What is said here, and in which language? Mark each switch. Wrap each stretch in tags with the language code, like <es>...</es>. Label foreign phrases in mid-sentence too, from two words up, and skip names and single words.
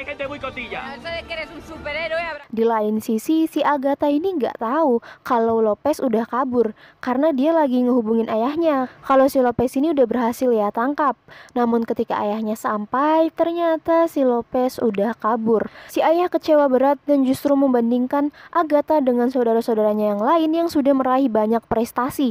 <es>muy cotilla. No sabes que eres un superhéroe, habrá...</es> <id>Di lain sisi, si Agatha ini nggak tahu kalau Lopez udah kabur karena dia lagi ngehubungin ayahnya. Kalau si Lopez ini udah berhasil ya tangkap. Namun ketika ayahnya sampai, ternyata si Lopez udah kabur. Si ayah kecewa berat dan justru membandingkan Agatha dengan saudara-saudaranya yang lain yang sudah meraih banyak prestasi.</id>